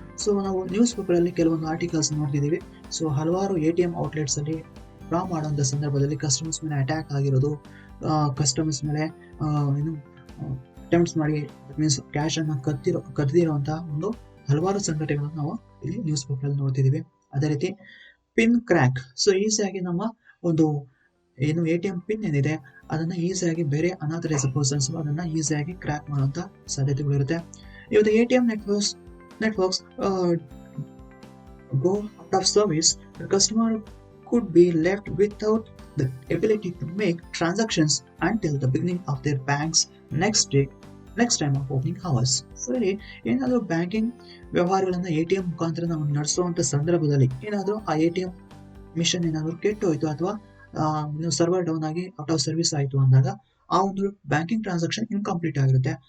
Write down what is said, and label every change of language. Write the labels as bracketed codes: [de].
[kn] So ನಾವು news paper ಅಲ್ಲಿ ಕೆಲವೊಂದು ಆರ್ಟಿಕಲ್ಸ್ ನೋಡ್ತಿದ್ದೀವಿ. ಸೊ ಹಲವಾರು ATM ಔಟ್ಲೆಟ್ಸ್ ಅಲ್ಲಿ ಡ್ರಾ ಮಾಡುವಂಥ ಸಂದರ್ಭದಲ್ಲಿ ಕಸ್ಟಮರ್ಸ್ ಮೇಲೆ ಅಟ್ಯಾಕ್ ಆಗಿರೋದು, ಕಸ್ಟಮರ್ಸ್ ಮೇಲೆ ಅಟೆಂಪ್ಟ್ಸ್ ಮಾಡಿ ಮೀನ್ಸ್ ಕ್ಯಾಶ್ ಅನ್ನು ಕದ್ದಿರುವಂತಹ ಒಂದು ಹಲವಾರು ಸಂಘಟನೆಗಳನ್ನು ನಾವು ಇಲ್ಲಿ ನ್ಯೂಸ್ ಪೇಪರ್ ಅಲ್ಲಿ ನೋಡ್ತಿದ್ದೀವಿ. ಅದೇ ರೀತಿ ಪಿನ್ ಕ್ರ್ಯಾಕ್. ಸೊ ಈಸಿಯಾಗಿ ನಮ್ಮ ಒಂದು ATM ಪಿನ್ ಏನಿದೆ ಅದನ್ನ ಈಸಿಯಾಗಿ ಬೇರೆ ಅನಾಥರೈಸ್ ಪರ್ಸನ್ಸ್ ಅದನ್ನ ಈಸಿಯಾಗಿ ಕ್ರ್ಯಾಕ್ ಮಾಡುವಂತ ಸಾಧ್ಯತೆಗಳಿರುತ್ತೆ. [en] ಇವತ್ತು ATM networks go out of service, the customer could be left without the ability to make transactions until the beginning of their bank's next time of opening hours. [kn] So ಇಲ್ಲಿ ಏನಾದರೂ banking ವ್ಯವಹಾರಗಳನ್ನ ATM ಮುಖಾಂತರ ನಾವು ನಡೆಸುವಂತ ಸಂದರ್ಭದಲ್ಲಿ ಏನಾದರೂ ಆ ATM mission ಏನಾದರೂ ಕೆಟ್ಟೋಯ್ತು ಅಥವಾ ಸರ್ವರ್ ಡೌನ್ ಆಗಿ ಔಟ್ ಆಫ್ ಸರ್ವಿಸ್ ಆಯಿತು ಅಂದಾಗ ಆ ಒಂದು ಬ್ಯಾಂಕಿಂಗ್ ಟ್ರಾನ್ಸಾಕ್ಷನ್ ಇನ್ಕಂಪ್ಲೀಟ್ ಆಗಿರುತ್ತೆ.